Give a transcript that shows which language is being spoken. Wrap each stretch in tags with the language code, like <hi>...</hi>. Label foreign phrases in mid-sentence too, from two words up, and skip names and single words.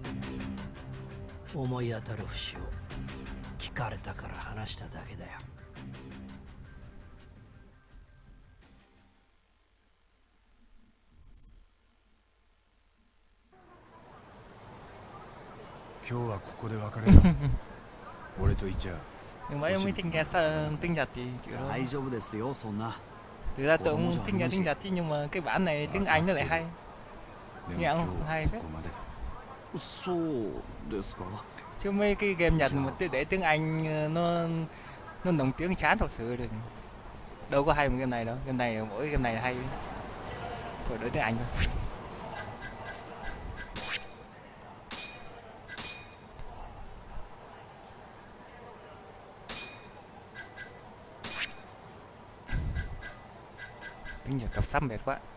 <ja>思い当たる節を聞かれたから話しただけだよ。今日はここで別れる。俺とイチャ</ja> <vi>Nhưng mấy ông mới tiếng nghe sao tiếng Nhật thì chịu thôi.</vi> <ja>大丈夫ですよ、そんな。</ja> <vi>Thực ra tôi cũng tiếng Nhật chứ, nhưng mà cái bản này tiếng Anh nó lại hay.</vi> <ja>で</ja> <vi>Nghe</vi> <ja>も今</ja> <vi>không</vi> <ja>日</ja> <vi>hay</vi> <ja>は</ja> <vi>phết.</vi> <ja>ここまで。そうですか。</ja> <vi>Chứ mấy cái game Nhật mà để tiếng Anh nó nổi tiếng chán thật sự rồi. Đâu có hay một game này đâu. Game này mỗi game này là hay. Thôi đổi tiếng Anh thôi. Tiếng Nhật đọc sắp mệt quá.</vi>